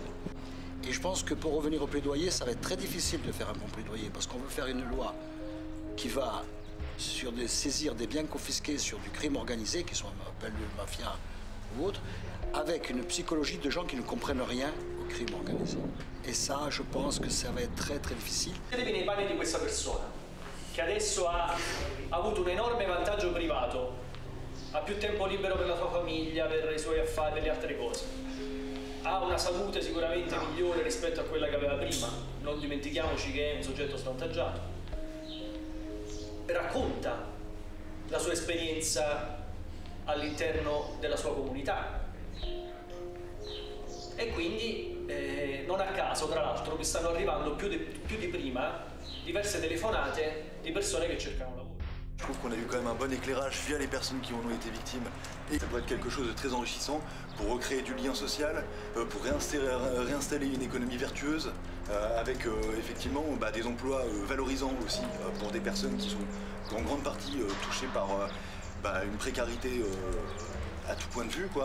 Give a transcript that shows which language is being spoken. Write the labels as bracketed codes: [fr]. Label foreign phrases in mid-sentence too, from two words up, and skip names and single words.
[fr] Et je pense que pour revenir au plaidoyer, ça va être très difficile de faire un bon plaidoyer parce qu'on veut faire une loi qui va saisir des biens confisqués sur du crime organisé, qui sont appelés mafia ou autre, avec une psychologie de gens qui ne comprennent rien au crime organisé. Et ça, je pense que ça va être très très difficile. [it] Mettetevi nei panni di questa persona che adesso ha avuto un enorme vantaggio privato, ha più tempo libero per la sua famiglia, per i suoi affari, per le altre cose. Ha una salute sicuramente migliore rispetto a quella che aveva prima, non dimentichiamoci che è un soggetto svantaggiato. Racconta la sua esperienza all'interno della sua comunità e quindi non a caso, tra l'altro, mi stanno arrivando più di prima diverse telefonate di persone che cercano lavoro. [fr] Je trouve qu'on a eu quand même un bon éclairage via les personnes qui en ont été victimes. Et ça peut être quelque chose de très enrichissant pour recréer du lien social, pour réinstaller une économie vertueuse, avec effectivement des emplois valorisants aussi pour des personnes qui sont en grande partie touchées par une précarité à tout point de vue, quoi.